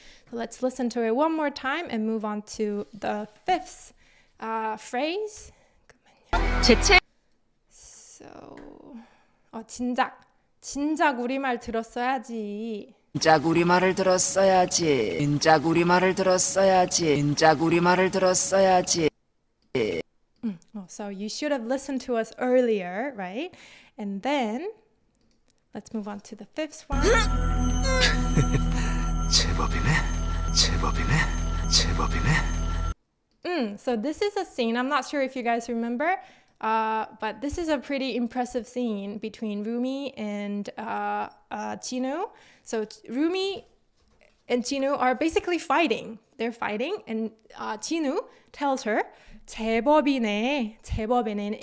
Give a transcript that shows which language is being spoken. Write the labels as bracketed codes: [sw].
[en] So let's listen to it one more time and move on to the fifth phrase. [ko] 제 So, 진작 우리말 들었어야지. 진작 우리 말을 들었어야지. 진작 우리 말을 들었어야지. 진작 우리 말을 들었어야지. [en] So you should have listened to us earlier, right? And then let's move on to the fifth one. [ko] 제법이네, 제법이네, 제법이네. [en] So this is a scene. I'm not sure if you guys remember, but this is a pretty impressive scene between Rumi and Chinu. So Rumi and Chinu are basically fighting. They're fighting, and Chinu tells her, [ko] 제법이네, 제법이네.